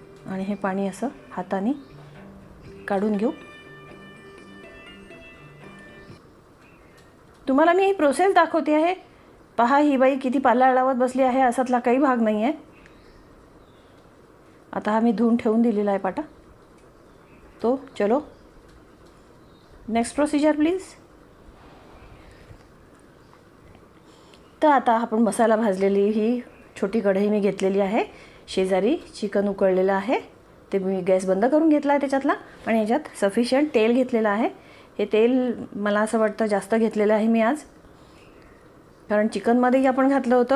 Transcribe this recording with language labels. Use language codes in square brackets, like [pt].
[mr] आणि हे पाणी असं हाताने काढून घेऊ. तुम्हाला मी ही प्रोसेस दाखवते आहे. पहा ही बाई किती पाला लावत बसली आहे, असातला काही भाग नाही आहे. आता हा मी धुवून ठेवून दिलेला आहे पाटा. [hi] तो चलो [en] Next procedure please. [mr] तर आता आपण मसाला भाजलेली ही छोटी कढई मी घेतलेली आहे. शेजारी चिकन उकळलेलं आहे, ते मी गॅस बंद करून घेतला आहे त्याच्यातला. आणि याच्यात सफिशियंट तेल घेतलेलं आहे. हे तेल मला असं वाटतं जास्त घेतलेलं आहे मी आज, कारण चिकनमध्येही आपण घातलं होतं.